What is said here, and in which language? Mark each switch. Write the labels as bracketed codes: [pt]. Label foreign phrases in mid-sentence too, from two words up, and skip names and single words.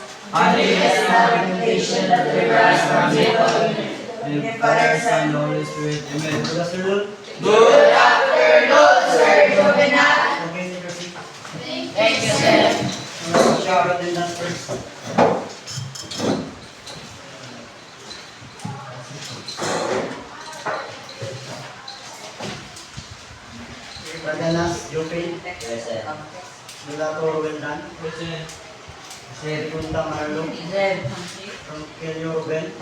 [en] And lead us not into temptation, but deliver us from evil. In the Father, Son, and Holy Spirit. Amen. Good afternoon. Good afternoon, Sir Jovenal. Okay, take your seat. Thank you, sir. Shower attendance first. Bardanas, Jopin, Mulato Rubendan, Punta Marlo, Kelio Ruben,